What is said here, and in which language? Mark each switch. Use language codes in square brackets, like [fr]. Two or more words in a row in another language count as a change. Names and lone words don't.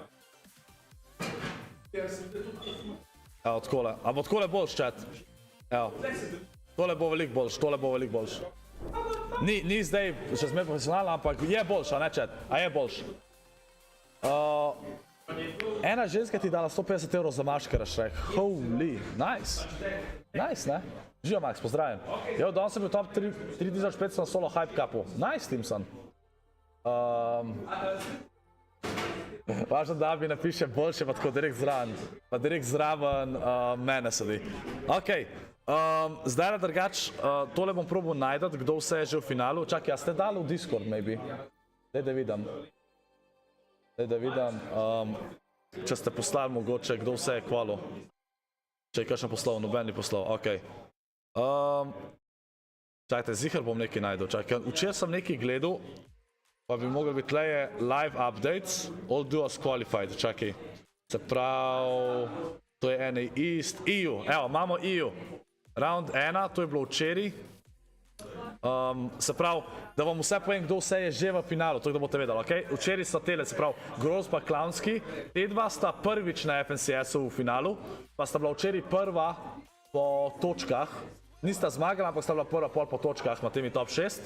[sl] Evo, takole, a bo takole boljš, čat? Evo, tole bo veliko boljš, Ni zdaj še zmer profesionalno, ampak je boljš, a ne čet? A je boljš? Ena ženska ti dala 150 € za maškara, šrek. [en] Holy, nice. Nice, [sl] ne? Živo, Max, pozdravim. Evo, danes sem bil top 3500 na solo hype cupu. Nice, Timson. Važno, da bi napiše boljše, pa tako direkt zraven mene sedi. Okej. Zdaj le drugač, tole bom probal najdati, kdo vse je že v finalu. Čakaj, a ste dali v Discord, maybe? Daj da vidim. Če ste poslali mogoče, kdo vse je kvalil. Če je kakšen poslal, noben ni poslal, okej. Čakajte, zihar bom nekaj najdel. Čakaj, včeraj sem nekaj gledal, pa bi mogli biti tleje [en] live updates, all duos qualified, [sl] čakaj. Se pravi, to je NA East, EU, evo, imamo EU. Round 1, to je bilo včeraj. Se pravi, da vam vse povem, kdo vse je že v finalu, tako da boste vedeli, okej? Včeraj sta tele, se pravi, Groz pa Clownski, te dva sta prvič na FNCS-u v finalu, pa sta bila včeraj prva po točkah, nista zmagala, ampak sta bila prva pol po točkah med temi top 6.